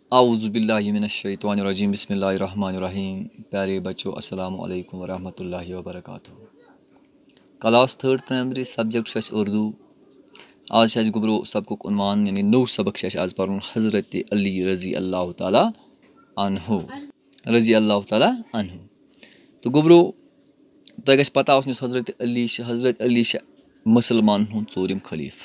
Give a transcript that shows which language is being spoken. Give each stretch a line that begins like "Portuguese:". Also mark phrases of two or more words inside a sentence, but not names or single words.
Arabic: اعوذ باللہ من الشیطان الرجیم بسم اللہ الرحمن الرحیم.
Urdu: پیارے بچوں
Arabic: السلام علیکم ورحمۃ اللہ وبرکاتہ.
English: class 3rd primary subject
Kashmiri: چھُ اَسہِ اردوٗ. آز چھُ اَسہِ گوٚبرو سبقُک عنوان یعنی نوٚو سبق چھُ اَسہِ آز پَرُن حضرت علی
Arabic: رضی اللہ تعالیٰ عنہُ
Kashmiri: تہٕ گوٚبرو تۄہہِ گژھِ پَتہ آسُن یُس حضرت علی چھِ مُسلمانَن ہُنٛد ژوٗرِم خلیٖفہٕ.